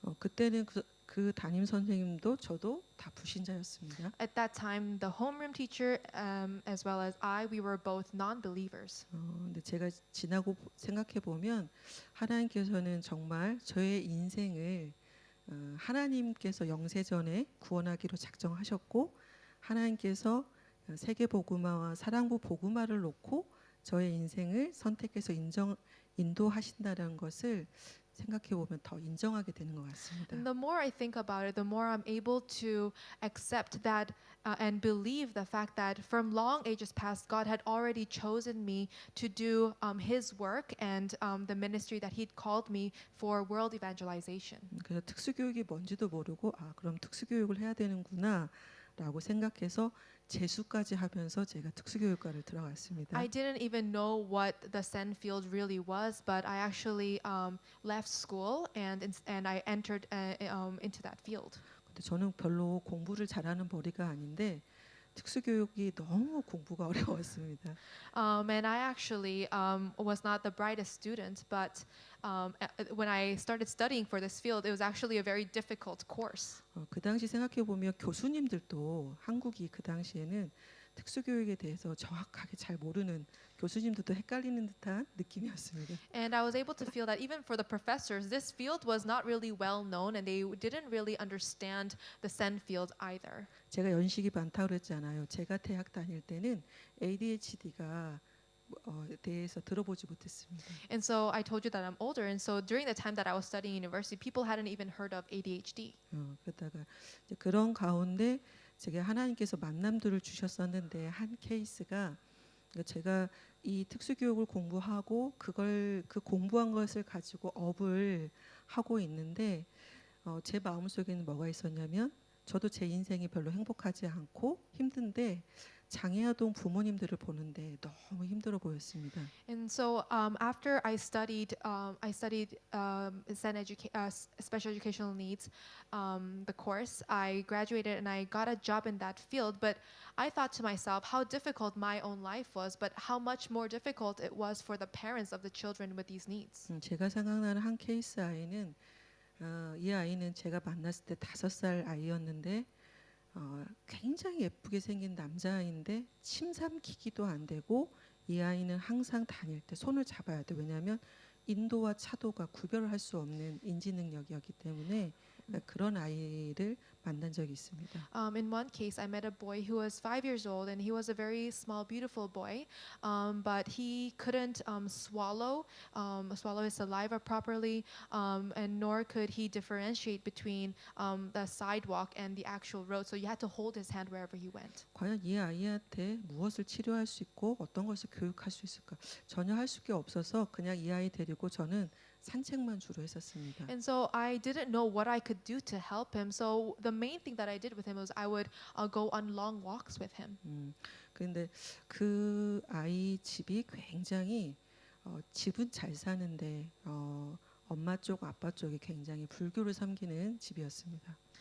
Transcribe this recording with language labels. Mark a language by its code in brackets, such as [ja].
[ko] 그때는 그 담임 선생님도 저도 다 불신자였습니다. [en] At that time, the homeroom teacher, as well as we were both non-believers. [ko] 근데 제가 지나고 생각해 보면 하나님께서는 정말 저의 인생을 하나님께서 영세전에 구원하기로 작정하셨고 하나님께서 세계복음화와 사랑부 복음화를 놓고 저의 인생을 선택해서 인도하신다는 것을 생각해 보면 더 인정하게 되는 것 같습니다. [en] And the more I think about it, the more I'm able to accept that and believe the fact that from long ages past, God had already chosen me to do His work and the ministry that He'd called me for world evangelization. [ko] 그래서 특수교육이 뭔지도 모르고 그럼 특수교육을 해야 되는구나라고 생각해서 재수까지 하면서 제가 특수교육과를 들어갔습니다. [en] I didn't even know what the SEN field really was, but I actually left school and I entered into that field. [ko] 근데 저는 별로 공부를 잘하는 머리가 아닌데 특수교육이 너무 공부가 어려웠습니다. [en] And I actually was not the brightest student, but when I started studying for this field, it was actually a very difficult course. [ko] 그 당시 생각해 보면 교수님들도 한국이 그 당시에는 특수교육에 대해서 정확하게 잘 모르는 교수님들도 헷갈리는 듯한 느낌이었습니다. [en] And I was able to feel that even for the professors, this field was not really well known, and they didn't really understand the SEN field either. [ko] 제가 연식이 많다고 그랬잖아요. 제가 대학 다닐 때는 ADHD가 대해서 들어보지 못했습니다. [en] And so I told you that I'm older, and so during the time that I was studying university, people hadn't even heard of ADHD. [ko] 그러다가 이제 그런 가운데 제가 하나님께서 만남들을 주셨었는데 한 케이스가 제가 이 특수교육을 공부하고 그 공부한 것을 가지고 업을 하고 있는데 제 마음속에는 뭐가 있었냐면 저도 제 인생이 별로 행복하지 않고 힘든데 장애아동 부모님들을 보는데 너무 힘들어 보였습니다. [en] And so after I studied special educational needs, the course. I graduated and I got a job in that field. But I thought to myself how difficult my own life was, but how much more difficult it was for the parents of the children with these needs. [ko] 제가 생각나는 한 케이스 아이는 이 아이는 제가 만났을 때 5살 아이였는데 굉장히 예쁘게 생긴 남자아이인데 침 삼키기도 안 되고 이 아이는 항상 다닐 때 손을 잡아야 돼. 왜냐하면 인도와 차도가 구별할 수 없는 인지 능력이었기 때문에 그런 아이를 만난 적이 있습니다. [en] In one case, I met a boy who was 5 years old, and he was a very small, beautiful boy, but he couldn't swallow his saliva properly, and nor could he differentiate between the sidewalk and the actual road. So you had to hold his hand wherever he went. [ko] 과연 이 아이한테 무엇을 치료할 수 있고 어떤 것을 교육할 수 있을까? 전혀 할 수 게 없어서 그냥 이 아이 데리고 저는 산책만 주로 했었습니다. [en] And so I didn't know what I could do to help him. So the main thing that I did with him was I would go on long walks with him. [ko] 그런데 그 아이 집이 굉장히 집은 잘 사는데 엄마 쪽 아빠 쪽이 굉장히 불교를 섬기는 집이었습니다.